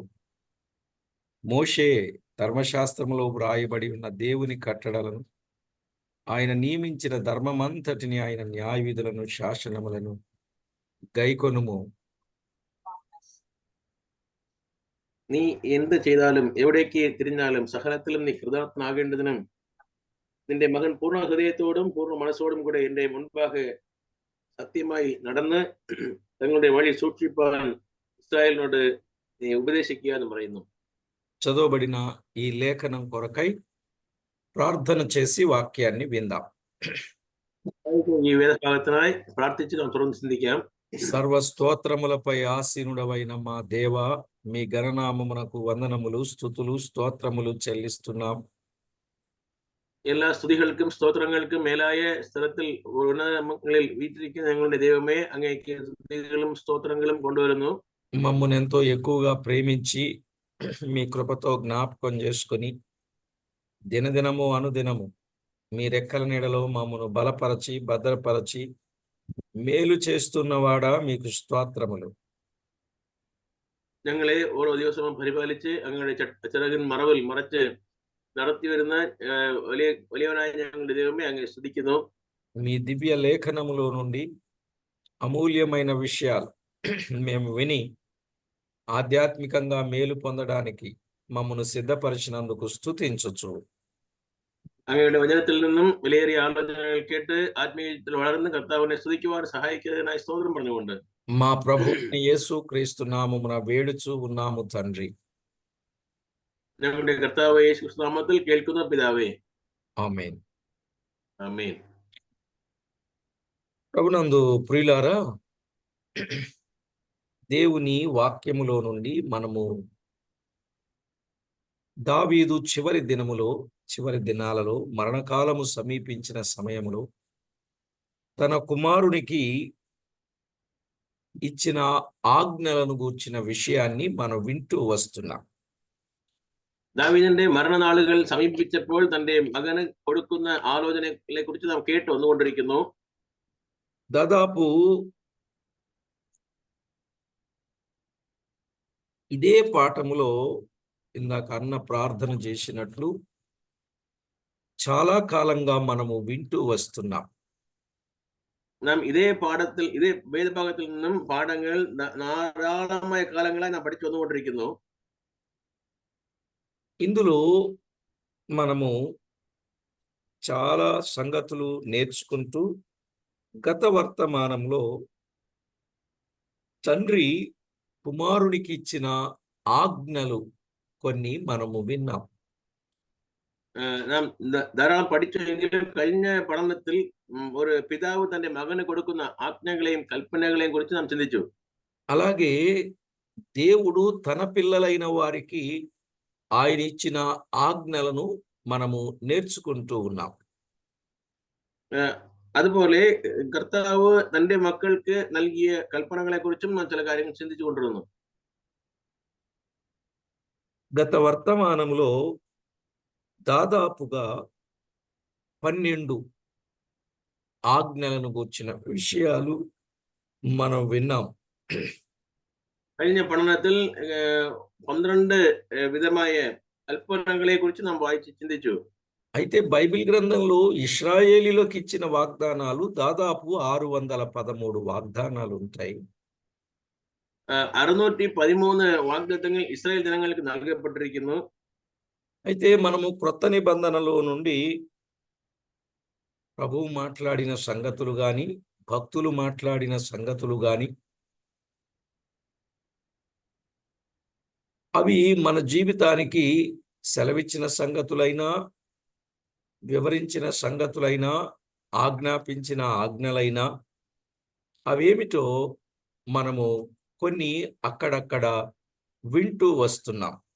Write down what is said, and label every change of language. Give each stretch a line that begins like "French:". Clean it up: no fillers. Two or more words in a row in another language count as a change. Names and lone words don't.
Telugu: మోషే ధర్మశాస్త్రములో వ్రాయబడి ఉన్న దేవుని కట్టడలను ఆయన నియమించిన ధర్మమంతటిని ఆయన న్యాయ విధులను శాసనములను గైకొనుము.
Malayalam: നീ എന്ത് ചെയ്താലും എവിടേക്ക് തിരിഞ്ഞാലും സകലത്തിലും നീ കൃതാർത്ഥനാകേണ്ടതിനും നിന്റെ മകൻ പൂർണ്ണ ഹൃദയത്തോടും പൂർണ്ണ മനസ്സോടും കൂടെ എന്റെ മുൻപാകെ സത്യമായി നടന്ന് തങ്ങളുടെ വഴി സൂക്ഷിപ്പാൻ ഇസ്രായേലിനോട് നീ ഉപദേശിക്കുക എന്ന് പറയുന്നു.
Telugu: చదవబడిన ఈ లేఖనం కొరకై ప్రార్థన చేసి వాక్యాన్ని విందాం.
Malayalam: ఈ వేదకాలത്തിനായി ప్రార్థించి നാം തുടർന്ന് ചിന്തിക്കാം.
Telugu: సర్వ స్తోత్రములపై ఆసీనుడవైన మా దేవా, మీ గణనామమునకు వందనములు, స్తుతులు, స్తోత్రములు చెల్లిస్తున్నాం.
Malayalam: എല്ലാ സ്തുതികൾക്കും സ്തോത്രങ്ങൾക്കും മേലായ സ്ഥലത്തിൽ ഉന്നതങ്ങളിൽ വീറ്റിരിക്കുന്ന ഞങ്ങളുടെ ദൈവമേ, അങ്ങേക്ക് സ്തുതികളും സ്തോത്രങ്ങളും കൊണ്ടുവരുന്നു.
Telugu: మమ్మల్ని ఎంతో ఎక్కువగా ప్రేమించి మీ కృపతో జ్ఞాపకం చేసుకొని దినదినము అనుదినము మీ రెక్కల నీడలో మమ్మను బలపరచి భద్రపరచి మేలు చేస్తున్నవాడా మీకు స్తోత్రములు.
Malayalam: ഞങ്ങളെ ഓരോ ദിവസവും പരിപാലിച്ച് അങ്ങയുടെ ചിറകിൻ മറവിൽ മറച്ച് നടത്തി വരുന്ന വലിയവനായ ഞങ്ങളുടെ ദൈവമേ, അങ്ങേ സ്തുതിക്കുന്നു.
Telugu: మీ దివ్య లేఖనములో నుండి అమూల్యమైన విషయాలు మేము విని ఆధ్యాత్మికంగా మేలు పొందడానికి మమ్మను సిద్ధపరిచినందుకు స్తుతించుచు.
Malayalam: അങ്ങയുടെ വചനത്തിൽ നിന്നും വിലയേറിയ ആലോചനകൾ കേട്ട് ആത്മീയത്തിൽ വളർന്ന് കർത്താവിനെ സ്തുതിക്കുവാൻ സഹായിക്കുന്നതിനായി സ്തോത്രം പറഞ്ഞുകൊണ്ട്
Telugu: మా ప్రభు యేసు క్రీస్తు నామమున వేడుచు ఉన్నాము తండ్రి.
Malayalam: ഞങ്ങളുടെ കർത്താവ് യേശു ക്രിസ്തു നാമത്തിൽ കേൾക്കുന്ന പിതാവേ,
Telugu: ఆమేన్.
Malayalam: ആമേൻ.
Telugu: ప్రభునందు ప్రియులారా, దేవుని వాక్యములో నుండి మనము దావీదు చివరి దినాలలో మరణకాలము సమీపించిన సమయములో తన కుమారునికి ఇచ్చిన ఆజ్ఞలను గూర్చిన విషయాన్ని మనం వింటూ వస్తున్నాం.
Malayalam: ദാവീദിന്റെ മരണനാളുകൾ സമീപിച്ചപ്പോൾ തന്റെ മകന് കൊടുക്കുന്ന ആലോചനകളെ കുറിച്ച് നാം കേട്ട് വന്നുകൊണ്ടിരിക്കുന്നു.
Telugu: దాదాపు ఇదే పాఠములో ఇందాక అన్న ప్రార్థన చేసినట్లు చాలా కాలంగా మనము వింటూ వస్తున్నాం.
Malayalam: നാം ഇതേ വേദഭാഗത്തിൽ നിന്നും പാഠങ്ങൾ ധാരാളമായ കാലങ്ങളായി നാം പഠിച്ചു വന്നുകൊണ്ടിരിക്കുന്നു.
Telugu: ఇందులో మనము చాలా సంగతులు నేర్చుకుంటూ గత వర్తమానంలో తండ్రి కుమారునికి ఇచ్చిన ఆజ్ఞలు కొన్ని మనము విన్నాం.
Malayalam: നാം ധാരാളം പഠിച്ചുവെങ്കിലും കഴിഞ്ഞ പഠനത്തിൽ ഒരു പിതാവ് തന്റെ മകന് കൊടുക്കുന്ന ఆజ్ఞകളെയും కల్పనകളെയും കുറിച്ച് നാം ചിന്തിച്ചു.
Telugu: అలాగే దేవుడు తన పిల్లలైన వారికి ఆయన ఇచ్చిన ఆజ్ఞలను మనము నేర్చుకుంటూ ఉన్నాం.
Malayalam: അതുപോലെ കർത്താവ് തന്റെ മക്കൾക്ക് നൽകിയ കൽപ്പനകളെ കുറിച്ചും നാം ചില കാര്യങ്ങൾ ചിന്തിച്ചു കൊണ്ടിരുന്നു.
Telugu: గత వర్తమానంలో దాదాపుగా 12 ఆజ్ఞలను గూర్చిన విషయాలు మనం విన్నాం.
Malayalam: കഴിഞ്ഞ പഠനത്തിൽ 12 വിധമായ കൽപ്പനകളെ കുറിച്ച് നാം വായിച്ച് ചിന്തിച്ചു.
Telugu: అయితే బైబిల్ గ్రంథంలో ఇశ్రాయేలీలకు ఇచ్చిన వాగ్దానాలు దాదాపు 613 వాగ్దానాలు ఉంటాయి.
Malayalam: 613 വാഗ്ദത്തങ്ങൾ ഇസ്രായേൽ ജനങ്ങൾക്ക് നൽകപ്പെട്ടിരിക്കുന്നു.
Telugu: అయితే మనము క్రొత్త నిబంధనలో నుండి ప్రభువు మాట్లాడిన సంగతులు గాని, భక్తులు మాట్లాడిన సంగతులు గాని, అవి మన జీవితానికి సెలవిచ్చిన సంగతులైనా, వివరించిన సంగతులైనా, ఆజ్ఞాపించిన ఆజ్ఞలైనా, అవేమిటో మనము కొన్ని అక్కడక్కడ వింటూ వస్తున్నాం.